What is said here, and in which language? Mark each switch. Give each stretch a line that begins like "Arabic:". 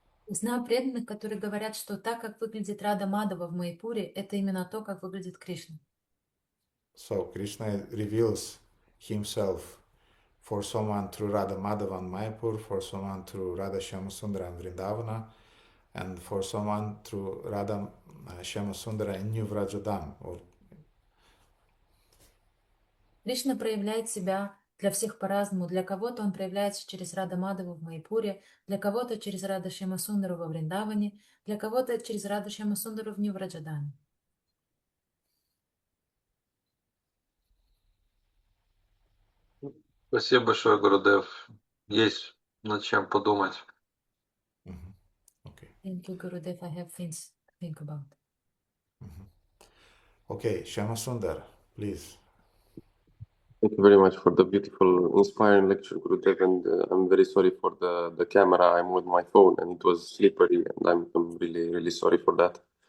Russian: Знаю преданных, которые говорят, что так, как выглядит Рада Мадава в Майпуре, это именно то, как выглядит Кришна.
English: So Krishna reveals himself for someone through Radha Madhava and Mayapur, for someone through Radha Shyamasundara and Vrindavana, and for someone through Radha Shyamasundara in New Vrajadam.
Russian: Кришна проявляет себя для всех по-разному. Для кого-то он проявляется через Рада Мадаву в Майпуре, для кого-то через Рада Шьямасундару во Вриндаване, для кого-то через Раду Шьямасундару в Нью-Враджадаме. Спасибо большое, Гурудев. Есть над чем подумать.
English: Okay. Thank you, Gurudev. I have things to think about. Okay, Shyamasundar, please. Thank you very much for the beautiful, inspiring lecture, Gurudev, and I'm very sorry for the camera. I'm with my phone and it was slippery, and I'm really, really sorry for that.